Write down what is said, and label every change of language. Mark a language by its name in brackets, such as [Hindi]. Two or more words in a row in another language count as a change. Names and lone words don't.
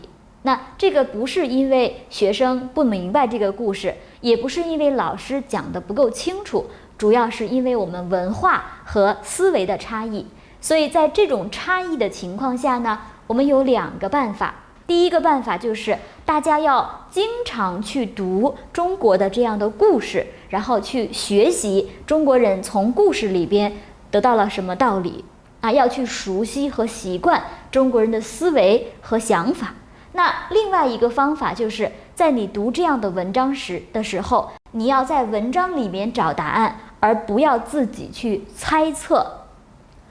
[Chinese] 那這個不是因為學生不明白這個故事，也不是因為老師講得不夠清楚，主要是因為我們文化和思維的差異。所以在這種差異的情況下呢，我們有2個辦法。第一個辦法就是大家要經常去讀中國的這樣的故事，然後去學習中國人從故事裡邊得到了什麼道理要去熟悉和習慣中國人的思維和想法。那另外一個方法就是在你讀這樣的文章的時候，你要在文章裡面找答案，而不要自己去猜測。